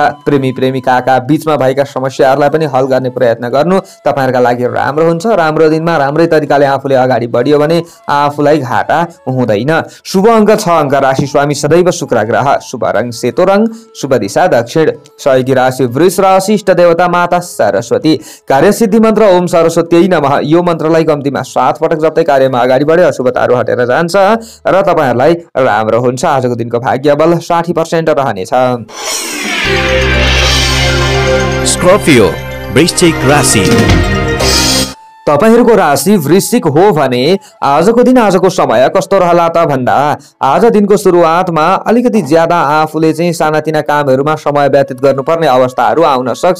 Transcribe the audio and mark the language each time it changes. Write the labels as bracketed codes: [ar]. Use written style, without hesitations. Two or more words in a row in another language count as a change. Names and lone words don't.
[ne] प्रेमी प्रेमिकाका बीचमा भएका समस्याहरूलाई पनि हल गर्ने प्रयत्न गर्नु तपाईहरुका लागि राम्रो हुन्छ। राम्रो दिनमा राम्रै तरिकाले आफूले अगाडि बढियो भने आफूलाई घाटा हुँदैन। शुभ अङ्क 6 अङ्क राशि स्वामी सदैव शुक्र ग्रह। शुभ रङ सेतो रङ। शुभ दिशा दक्षिण। सहयोगी राशि वृष राशि। इष्ट देवता माता सरस्वती। कार्यसिद्धि मन्त्र [sa] ओम सरस्वती नमः। [ne] यो मन्त्रलाई कम्तीमा 7 पटक जप्दै कार्यमा अगाडि बढे अशुभताहरू हटेर जान्छ र तपाईहरुलाई राम्रो हुन्छ। आजको दिनको भाग्य बल 60% रहनेछ। स्कर्पियो वृश्चिक राशि। तपाईहरुको राशि वृश्चिक हो भने आजको दिन आजको समय कस्तो रहला त भन्दा आज दिनको सुरुवातमा अलिकति ज्यादा आफूले चाहिँ सानातिना कामहरुमा समय व्यतीत गर्नुपर्ने अवस्थाहरू आउन सक्छ।